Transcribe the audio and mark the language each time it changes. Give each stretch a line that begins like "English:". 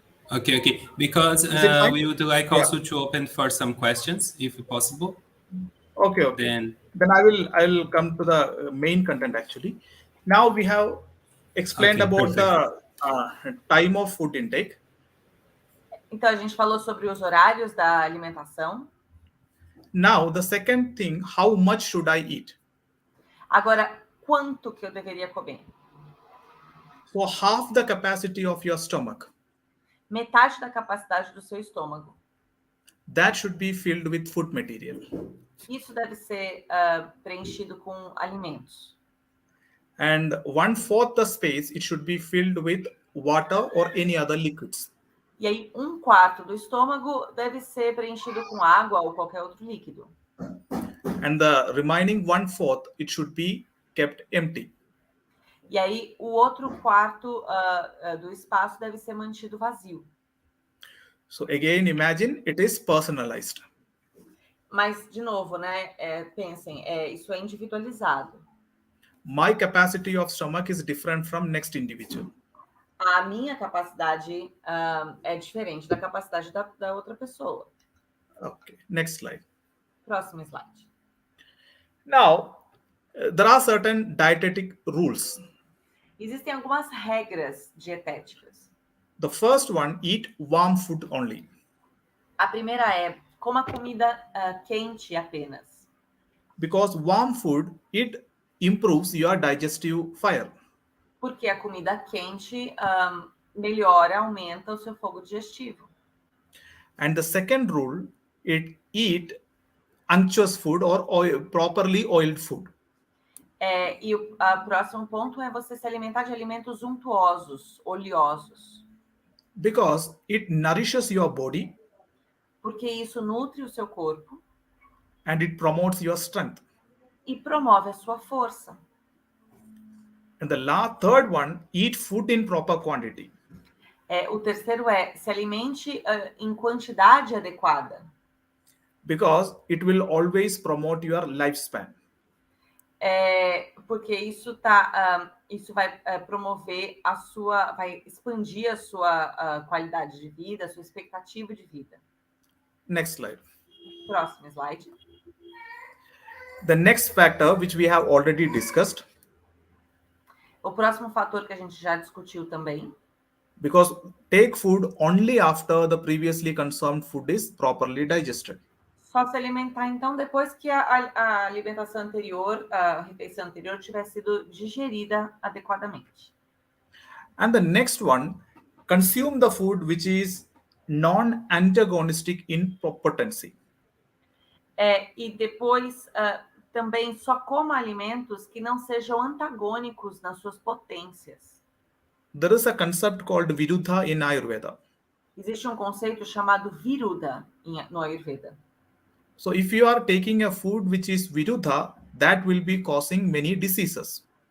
English: Okay. Because Is it fine? we would like Yeah. also to open for some questions, if possible. Okay. Then I will come to the main content actually. Now we have explained Okay, about the time of food intake.
Portuguese: Então, a gente falou sobre os horários da alimentação.
English: Now the second thing, how much should I eat?
Portuguese: Agora, quanto que eu deveria comer?
English: So half the capacity of your stomach,
Portuguese: Metade da capacidade do seu estômago.
English: that should be filled with food material.
Portuguese: Isso deve ser preenchido com alimentos.
English: And 1/4 the space, it should be filled with water or any other liquids.
Portuguese: E aí, 1/4 do estômago deve ser preenchido com água ou qualquer outro líquido.
English: And the remaining 1/4, it should be kept empty.
Portuguese: E aí, o outro quarto do espaço deve ser mantido vazio.
English: So again, imagine it is personalized.
Portuguese: Mas, de novo, né? Pensem, isso é individualizado.
English: My capacity of stomach is different from next individual.
Portuguese: A minha capacidade é diferente da capacidade da outra pessoa.
English: Okay, next slide.
Portuguese: Próximo slide.
English: Now, there are certain dietetic rules.
Portuguese: Existem algumas regras dietéticas.
English: The first one, eat warm food only.
Portuguese: A primeira é coma comida quente apenas.
English: Because warm food, it improves your digestive fire.
Portuguese: Porque a comida quente melhora, aumenta o seu fogo digestivo.
English: And the second rule, eat unctuous food or properly oiled food.
Portuguese: E o próximo ponto é você se alimentar de alimentos untuosos, oleosos.
English: Because it nourishes your body
Portuguese: Porque isso nutre o seu corpo
English: and it promotes your strength.
Portuguese: e promove a sua força.
English: And the third one, eat food in proper quantity.
Portuguese: O terceiro é se alimente em quantidade adequada.
English: Because it will always promote your lifespan.
Portuguese: Porque isso vai promover vai expandir a sua qualidade de vida, a sua expectativa de vida.
English: Next slide.
Portuguese: Próximo slide.
English: The next factor, which we have already discussed,
Portuguese: O próximo fator que a gente já discutiu também.
English: because take food only after the previously consumed food is properly digested.
Portuguese: Só se alimentar, então, depois que a alimentação anterior, a refeição anterior tiver sido digerida adequadamente.
English: And the next one, consume the food which is non-antagonistic in potency.
Portuguese: E depois também só coma alimentos que não sejam antagônicos nas suas potências.
English: There is a concept called Viruddha in Ayurveda.
Portuguese: Existe um conceito chamado Viruddha no Ayurveda.
English: So if you are taking a food which is Viruddha, that will be causing many diseases.